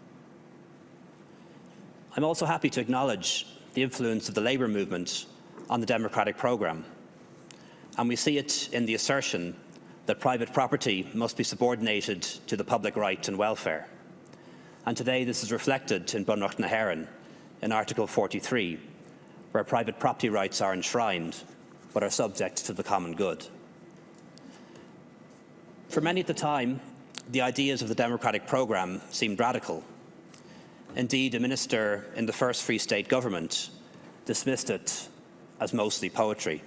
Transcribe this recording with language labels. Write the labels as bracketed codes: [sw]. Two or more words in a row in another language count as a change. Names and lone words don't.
[en] I'm also happy to acknowledge the influence of the Labour movement on the democratic programme, and we see it in the assertion that private property must be subordinated to the public right and welfare. And today this is reflected in Bunreacht na hÉireann in Article 43, where private property rights are enshrined but are subject to the common good. For many at the time, the ideas of the democratic programme seemed radical. Indeed, a minister in the first Free State government dismissed it as mostly poetry.